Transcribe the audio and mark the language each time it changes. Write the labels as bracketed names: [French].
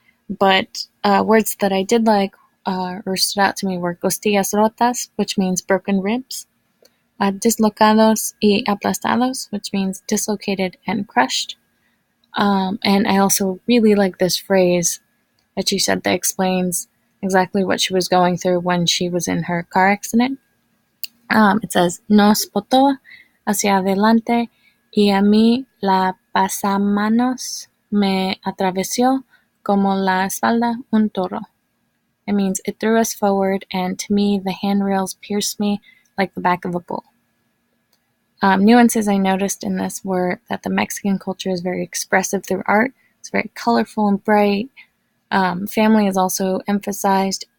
[English] But words that I did like or stood out to me were [Spanish] costillas rotas, [English] which means broken ribs, [Spanish] dislocados y aplastados, [English] which means dislocated and crushed. And I also really like this phrase that she said that explains exactly what she was going through when she was in her car accident. It says, [Spanish] nos botó hacia adelante y a mí la pasamanos me atravesó como la espalda un toro. [English] It means it threw us forward, and to me the handrails pierced me like the back of a bull. Nuances I noticed in this were that the Mexican culture is very expressive through art. It's very colorful and bright. Family is also emphasized.